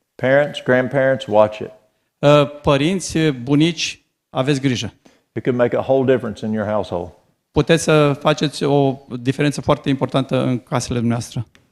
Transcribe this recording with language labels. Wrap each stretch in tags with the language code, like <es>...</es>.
<en>Parents, grandparents, watch it.</en> <ro>Părinți, bunici, aveți grijă.</ro> <en>It could make a whole difference in your household.</en> <ro>Puteți să faceți o diferență foarte importantă în casele noastre.</ro>